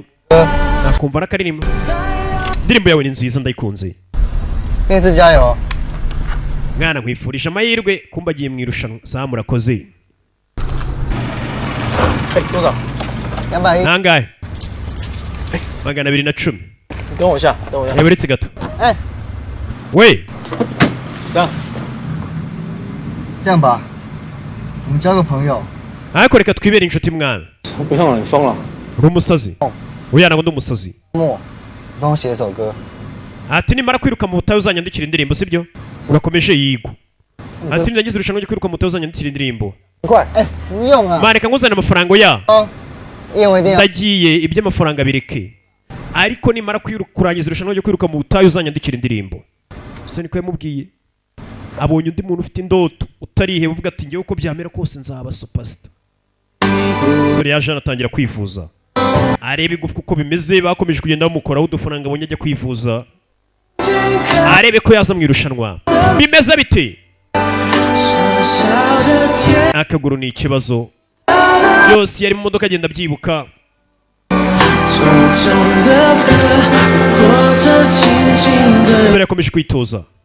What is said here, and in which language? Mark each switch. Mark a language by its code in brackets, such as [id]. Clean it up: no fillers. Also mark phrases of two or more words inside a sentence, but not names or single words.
[rw] Nakumva nakaririmba. Indirimbo yawe ni nziza ndayikunze. Mwese jayo. Mwana nkwifurije amahirwe kumba agiye mu irushanwa. Sawa murakoze. Nangahe? 210. [zh] 跟我下，等我下。 [rw] Yaberetse gato. 哎，喂， [zh] 这样吧，我们交个朋友。 [rw] ariko reka twibere inshuti mwana. [zh] 不像了，你疯了。 [rw] Uri umusazi. Oya ntabwo ndi umusazi. [zh] 你帮我写一首歌。 [rw] Ati nimara kwiruka mu butayu uzanyandikira indirimbo sibyo? Urakomeje yigo. ati ndagize irushanwa ryo kwiruka moto uzanyandikira indirimbo [zh] 快，哎，不用啊。 [rw] mareka nguzana amafaranga ya [zh] 因为这样。 [rw] ndagiye iby'amafaranga bireke ariko nimara kurangiza irushanwa ryo kwiruka mu butayu uzanyandikira indirimbo so niko yamubwiye abonye undi muntu ufite indoto utariheba uvuga ati ngewe uko byamera kose nzaba superstar sore yaje anatangira kwivuza arebe igufwa uko bimeze bakomeje kugenda bamukoraho udufaranga abonye ajya kwivuza arebe ko yaza mu irushanwa bimeze bite akaguru ni ikibazo byose yari mu modoka agenda abyibuka sore yakomeje kwitoza